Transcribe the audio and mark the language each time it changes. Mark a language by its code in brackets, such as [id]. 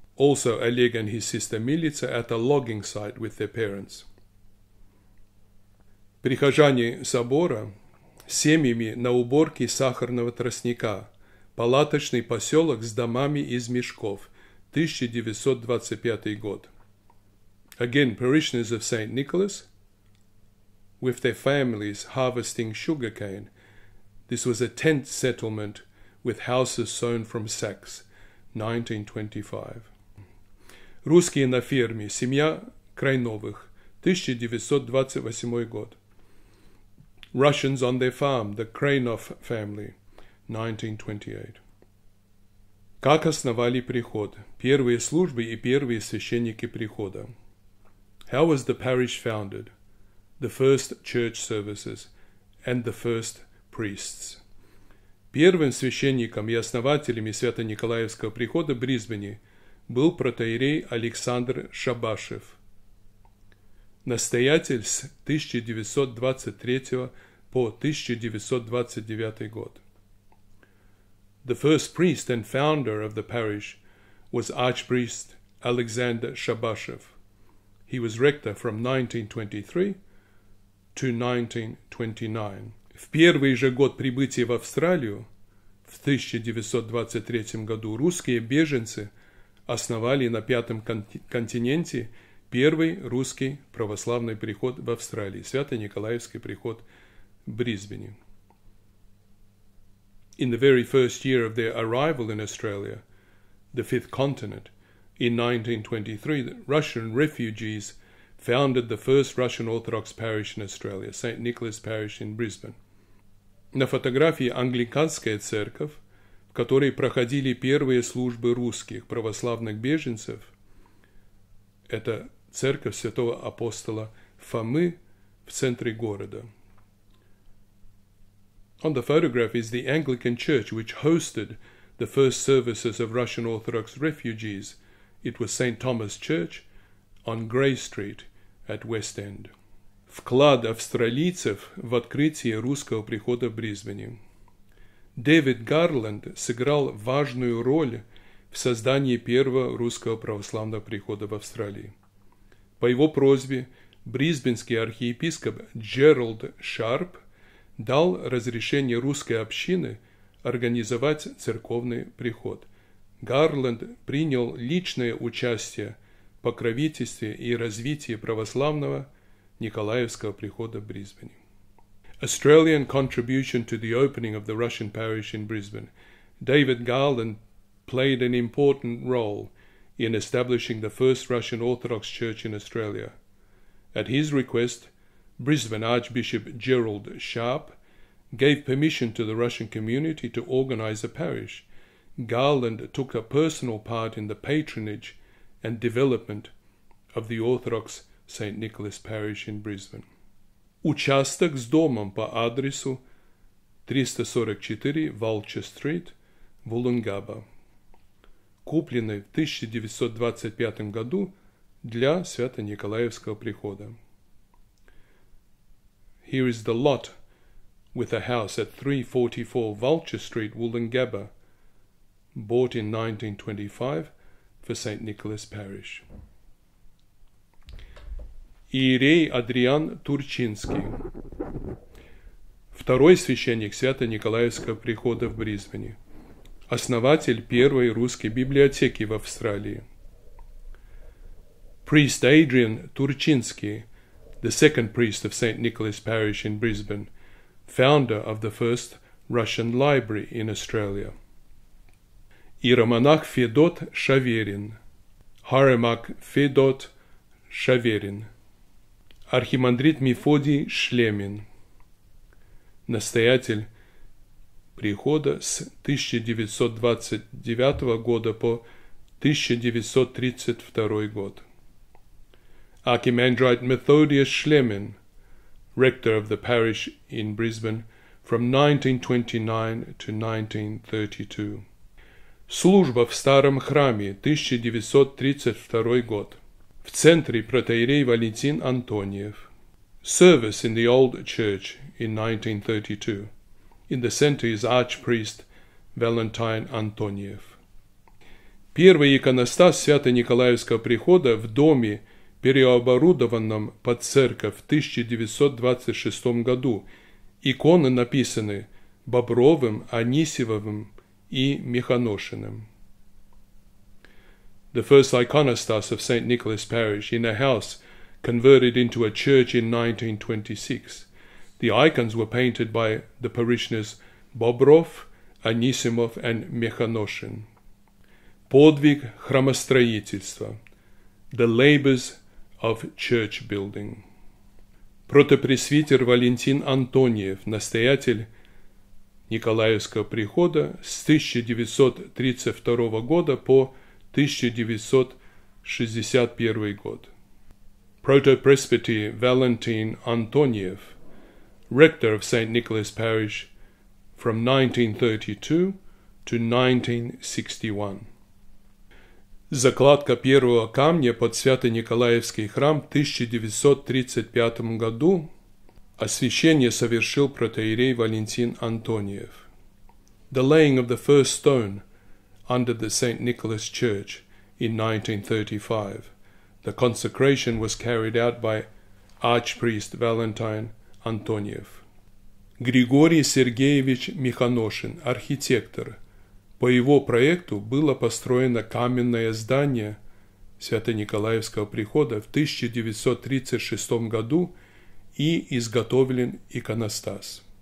[en] Also Oleg and his sister Milica at a logging site with their parents. [ru] Прихожане собора с семьями на уборке сахарного тростника. Палаточный поселок с домами из мешков. 1925 год. [en] Again, parishioners of St. Nicholas with their families harvesting sugarcane. This was a tent settlement with houses sewn from sacks, 1925. [ru] Русские на ферме, семья Крайновых, 1928 год. [en] Russians on their farm, the Krainov family, 1928. [ru] Как основали приход? Первые службы и первые священники прихода. [en] How was the parish founded? The first church services and the first priests. [ru] Первым священником и основателем Свято-Николаевского прихода в Брисбене был протоиерей Александр Шабашев. Настоятель с 1923 по 1929 год. [en] The first priest and founder of the parish was Archpriest Alexander Shabashev. He was rector from 1923 to 1929. [ru] В первый же год прибытия в Австралию, в 1923 году, русские беженцы основали на Пятом континенте первый русский православный приход в Австралии, Свято-Николаевский приход в Брисбене. [en] In the very first year of their arrival in Australia, the fifth continent, in 1923, the Russian refugees founded the first Russian Orthodox parish in Australia, St. Nicholas Parish in Brisbane. [ru] На фотографии англиканская церковь, в которой проходили первые службы русских православных беженцев. Это церковь святого апостола Фомы в центре города. [en] On the photograph is the Anglican church which hosted the first services of Russian Orthodox refugees. It was St. Thomas Church on Grey Street at West End. [ru] Вклад австралийцев в открытие русского прихода в Брисбене. Дэвид Гарланд сыграл важную роль в создании первого русского православного прихода в Австралии. По его просьбе брисбенский архиепископ Джеральд Шарп дал разрешение русской общины организовать церковный приход. Гарланд принял личное участие в покровительстве и развитии православного Николаевского прихода в Брисбене. [en] Australian contribution to the opening of the Russian parish in Brisbane. David Garland played an important role in establishing the first Russian Orthodox Church in Australia. At his request, Brisbane Archbishop Gerald Sharp gave permission to the Russian community to organize a parish. Garland took a personal part in the patronage and development of the Orthodox St. Nicholas Parish in Brisbane. [ru] Участок с домом по адресу 344 Валчер-стрит, Вулунгаба, купленный в 1925 году для Свято-Николаевского прихода. [en] Here is the lot with a house at 344 Vulture Street, Wollongabba, bought in 1925 for St. Nicholas Parish. [ru] Иерей Адриан Турчинский, второй священник Свято-Николаевского прихода в Брисбене, основатель первой русской библиотеки в Австралии. [en] Priest Adrian Turchinsky, the second priest of St. Nicholas Parish in Brisbane, founder of the first Russian library in Australia. [ru] Иеромонах Федот Шаверин, Hieromonach Федот Шаверин. Архимандрит Мефодий Шлемин, настоятель прихода с 1929 года по 1932 год. [en] Archimandrite Methodius Schlemin, rector of the parish in Brisbane from 1929 to 1932. [ru] Служба в старом храме, 1932 год. В центре протоиерей Валентин Антониев. [en] Service in the old church in 1932. In the center is archpriest Valentine Antoniev. [ru] Первый иконостас Свято-Николаевского прихода в доме, переоборудованном под церковь в 1926 году. Иконы написаны Бобровым, Анисимовым и Механошиным. [en] The first iconostas of St. Nicholas Parish in a house converted into a church in 1926. The icons were painted by the parishioners Bobrov, Anisimov and Mekhanoshin. [ru] Подвиг храмостроительства. [en] The labors of church building. [ru] Протопресвитер Валентин Антониев, настоятель Николаевского прихода с 1932 года по 1961 год. [en] Protopresbyter Valentin Antoniev, rector of St. Nicholas Parish from 1932 to 1961. [ru] Закладка первого камня под Свято-Николаевский храм в 1935 году. Освящение совершил протоиерей Валентин Антониев. [en] The laying of the first stone under the St. Nicholas Church in 1935. The consecration was carried out by Archpriest Valentine Antoniev. [ru] Григорий Сергеевич Механошин, архитектор. По его проекту было построено каменное здание Свято-Николаевского прихода в 1936 году и изготовлен иконостас.